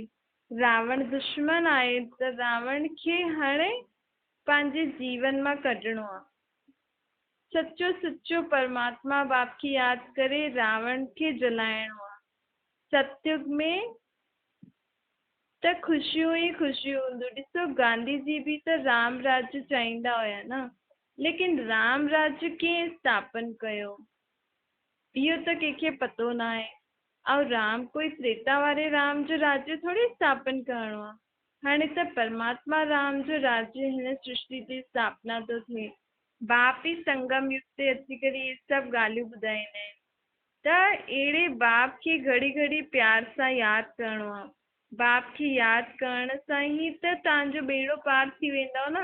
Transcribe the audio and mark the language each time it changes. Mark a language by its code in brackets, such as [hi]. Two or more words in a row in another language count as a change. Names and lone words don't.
[sd] रावण दुश्मन आहे त रावण खे हाणे पंहिंजे जीवन मां कढणो आहे। सचो सचो परमात्मा बाप खे यादि करे रावण खे जलाइणो आहे। सतयुग में त ख़ुशियूं ई ख़ुशियूं हूंदियूं। ॾिसो गांधी जी बि त राम राज्य चाहींदा हुया न, लेकिन राम राज्य कंहिं स्थापन कयो इहो त कंहिंखे पतो न आहे। ऐं राम कोई त्रेता वारे राम जो राज्य थोड़ी स्थापन करिणो आहे। हाणे त परमात्मा राम जो राज्य हिन सृष्टि जी स्थापना थो थिए। बाप ई संगम युग ते अची करे इहे सभु ॻाल्हियूं ॿुधाईंदा आहिनि। त अहिड़े बाप खे घड़ी घड़ी प्यार सां यादि करिणो आहे। बाप खे यादि करण सां ई त तव्हांजो बेड़ो पार थी वेंदव न।